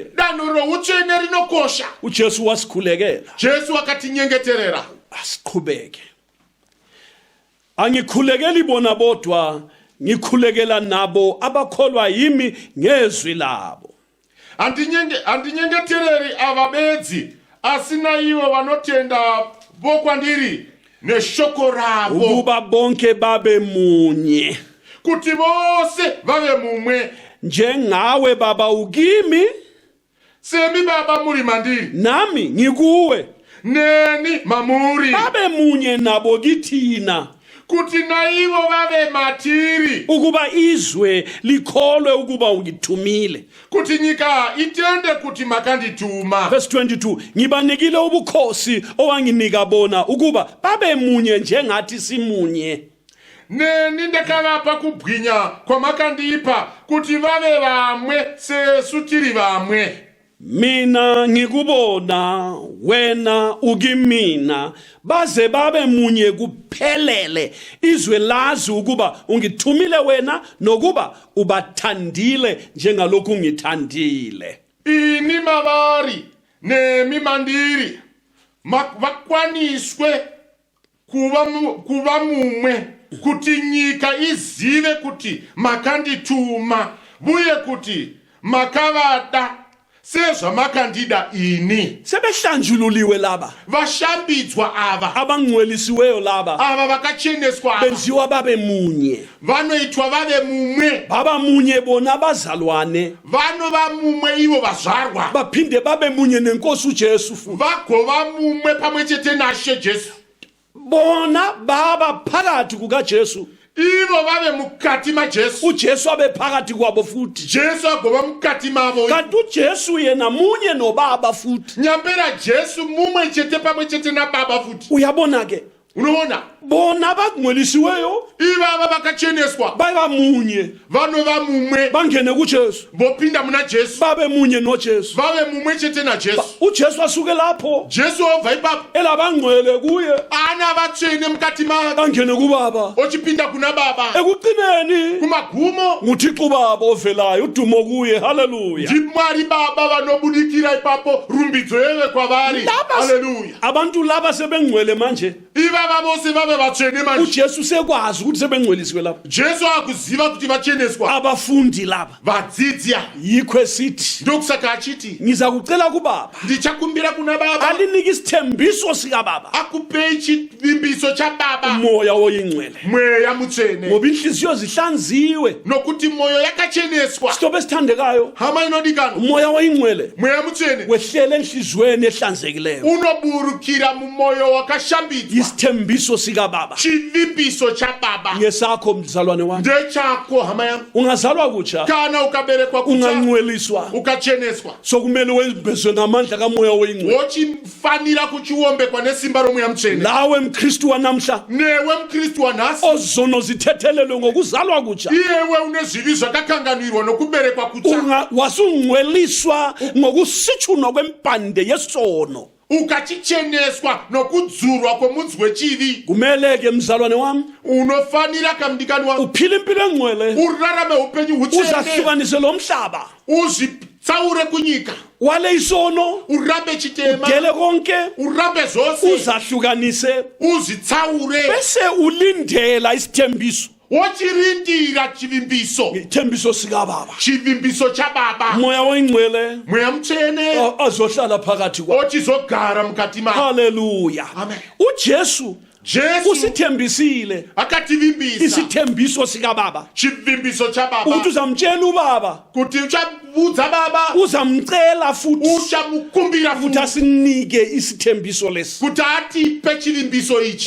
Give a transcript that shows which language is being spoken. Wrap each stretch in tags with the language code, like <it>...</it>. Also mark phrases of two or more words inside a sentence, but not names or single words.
<sn>danho routsvene rinokosha.</sn> <nd>uJesu wasikhulekela.</nd> <sn>Jesu akatinyengeterera.</sn> <nd>Asiqhubeke. Angikhulekeli bona bodwa, ngikhulekela nabo abakholwa yimi ngezwi labo.</nd> <sn>Handinyengetereri ava bedzi, asina ivo vanotenda vokwandiri neshoko ravo,</sn> <nd>Ukuba bonke babe munye.</nd> <sn>kuti vose vave mumwe,</sn> <nd>Njengawe baba ukimi,</nd> <sn>semi Baba muri mandiri,</sn> <nd>nami ngikuwe.</nd> <sn>neni mamuri,</sn> <nd>Babe munye nabo kithina.</nd> <sn>kuti naivo vave matiri,</sn> <nd>Ukuba izwe likholwe ukuba ungithumile.</nd> <sn>kuti nyika itende kuti makandituma.</sn> <nd>Verse 22. Ngibanikile ubukhosi owanginika bona ukuba babe munye njengathi simunye.</nd> <sn>Neni ndakavapa kubwinya kwamakandipa, kuti vave vamwe sesu tiri vamwe.</sn> <nd>Mina ngikubona wena ukimina baze babe munye kuphelele izwe lazi ukuba ungithumile wena nokuba ubathandile njengalokhu ngithandile.</nd> <sn>Ini mavari nemi mandiri vakwaniswe kuva mumwe, kuti nyika izive kuti makandituma, uye kuti makavada sezvamakandida ini.</sn> <nd>Sebehlanjululiwe laba</nd> <sn>Vashambidzwa ava,</sn> <nd>abangcwelisiweyo laba</nd> <sn>ava vakacheneswa ava,</sn> <nd>benziwa babe munye.</nd> <sn>vanoitwa vave mumwe,</sn> <nd>Baba munye bona bazalwane</nd> <sn>vanova mumwe ivo vazvarwa,</sn> <nd>baphinde babe munye nenkosi uJesu futhi.</nd> <sn>vagova mumwe pamwe chete naShe Jesu.</sn> <nd>Bona baba phakathi kukaJesu,</nd> <sn>Ivo vave mukati maJesu,</sn> <nd>uJesu abe phakathi kwabo futhi.</nd> <sn>Jesu agova mukati mavo.</sn> <nd>Kanti uJesu yena munye nobaba futhi.</nd> <sn>Nyambera Jesu mumwe chete pamwe chete naBaba futi.</sn> <nd>Uyabona ke</nd> <sn>Unoona,</sn> <nd>bona abangcwelisiweyo</nd> <sn>ivava vakacheneswa</sn> <nd>baba munye</nd> <sn>vanova mumwe,</sn> <nd>bangene kuJesu</nd> <sn>vopinda muna Jesu,</sn> <nd>babe munye noJesu.</nd> <sn>vave mumwe chete naJesu.</sn> <nd>uJesu asuke lapho</nd> <sn>Jesu obva ipapo</sn> <nd>elabangcwele kuye</nd> <sn>ana vatsvene mukati make,</sn> <nd>bangene kubaba.</nd> <sn>ochipinda kuna Baba.</sn> <nd>Ekugcineni</nd> <sn>Kumagumo</sn> <nd>nguThixo baba ovelayo, udumo kuye. Haleluya.</nd> <sn>ndiMwari Baba vanobudikira ipapo, rumbidzo yeve kwavari. Haleluya.</sn> <nd>Abantu laba sebengcwele manje.</nd> <sn>Ivava vose vave vatsvene manje.</sn> <nd>uJesu sekwazi ukuthi sebengcwelisiwe lapho.</nd> <sn>Jesu akuziva kuti vacheneswa,</sn> <nd>Abafundi laba</nd> <sn>vadzidzi ava.</sn> <nd>yikho esithi</nd> <sn>Ndokusaka achiti,</sn> <nd>ngiza kucela kubaba</nd> <sn>ndichakumbira kuna Baba</sn> <nd>alinike isithembiso sika baba,</nd> <sn>akupei chivimbiso chaBaba,</sn> <nd>umoya oyingcwele,</nd> <sn>mweya mutsvene,</sn> <nd>ngoba inhliziyo zihlanziwe.</nd> <sn>nokuti moyo yakacheneswa.</sn> <nd>Sitobe esithandekayo,</nd> <sn>Hama inodikanwa,</sn> <nd>umoya oyingcwele</nd> <sn>mweya mutsvene</sn> <nd>wehlele enhliziyweni ehlanzekileyo.</nd> <sn>unoburukira mumoyo wakashambidzwa.</sn> <nd>Isithembiso sika baba</nd> <sn>Chivimbiso chaBaba</sn> <nd>ngesakho mzalwane wami.</nd> <sn>ndechako, hama yangu.</sn> <nd>Ungazalwa kutsha,</nd> <sn>Kana ukaberekwa kutsha,</sn> <nd>ungangcweliswa,</nd> <sn>ukacheneswa,</sn> <nd>sokumele wembezwe ngamandla kamoya oyingcwele.</nd> <sn>wochifanira kuchiombekwa nesimba romweya mutsvene.</sn> <nd>Lawe mkristu wanamhla</nd> <sn>Newe mukristu wanhasi,</sn> <nd>ozono zithethelelwe ngokuzalwa kutsha,</nd> <sn>iyewe une zvivi zvakakanganwirwa nokuberekwa kutsha,</sn> <nd>wasungcweliswa ngokusitshunwa kwempande yesono.</nd> <sn>ukachicheneswa nokudzurwa kwomudzi wechivi.</sn> <nd>Kumele ke mzalwane wami</nd> <sn>Unofanira kamdikani wangu</sn> <nd>uphile impilo engcwele,</nd> <sn>urarame upenyu hutsvene,</sn> <nd>uzahlukanise lo mhlaba</nd> <sn>uzvitsaure kunyika,</sn> <nd>wale isono,</nd> <sn>urambe chitema,</sn> <nd>dele konke,</nd> <sn>urambe zvose,</sn> <nd>uzahlukanise</nd> <sn>uzvitsaure,</sn> <nd>bese ulindela isithembiso,</nd> <sn>wochirindira chivimbiso,</sn> <nd>ithembiso sika baba.</nd> <sn>chivimbiso chaBaba,</sn> <nd>Moya oyingcwele</nd> <sn>mweya mutsvene</sn> <nd>azohlala phakathi kwakho.</nd> <sn>ochizogara mukati mako. Haleluya. Amen.</sn> <nd>uJesu</nd> <sn>Jesu</sn> <nd>usithembisile</nd> <sn>akativimbisa</sn> <nd>isithembiso sikababa</nd> <sn>chivimbiso cha</sn> <nd>ukuthi baba uzamtshela ubaba</nd> <sn>kuti uchaudza baba</sn> <nd>uzamcela futhi</nd> <sn>uchamukumbira</sn> <nd>ukuthi futhi asinike isithembiso lesi</nd> <sn>kuti atipe chivimbiso ichi</sn>